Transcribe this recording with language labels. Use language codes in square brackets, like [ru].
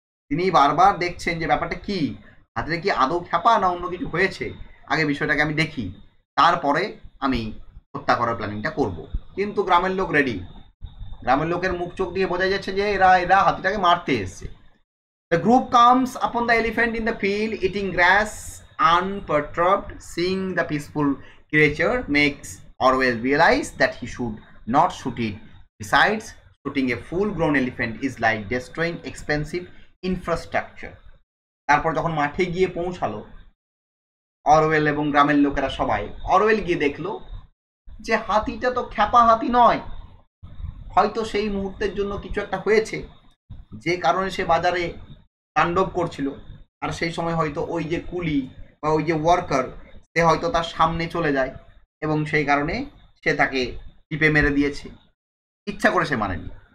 [bn] তিনি বারবার দেখছেন যে ব্যাপারটা কি, হাতিটা কি আদৌ খ্যাপা না অন্য কিছু হয়েছে, আগে বিষয়টাকে আমি দেখি, তারপরে আমি হত্যা করার প্ল্যানিংটা করব। কিন্তু গ্রামের লোক রেডি, গ্রামের লোকের মুখ চোখ দিয়ে বোঝা যাচ্ছে যে এরা হাতিটাকে মারতে এসছে। [en] The group comes upon the elephant in the field eating grass unperturbed. Seeing the peaceful creature makes Orwell realize that he should not shoot it. Besides, shooting a full-grown elephant is like destroying expensive infrastructure. [bn] তারপর যখন মাঠে গিয়ে পৌঁছালো Orwell এবং গ্রামের লোকেরা সবাই, Orwell গিয়ে দেখলো যে হাতিটা তো খ্যাপা হাতি নয়, হয়তো সেই মুহূর্তের জন্য কিছু একটা হয়েছে যে কারণে সে বাজারে তাণ্ডব করছিল, আর সেই সময় হয়তো ওই যে কুলি বা ওই যে ওয়ার্কার সে হয়তো তার সামনে চলে যায় এবং সেই কারণে সে তাকে টিপে মেরে দিয়েছে, ইচ্ছা করে সে মারেনি।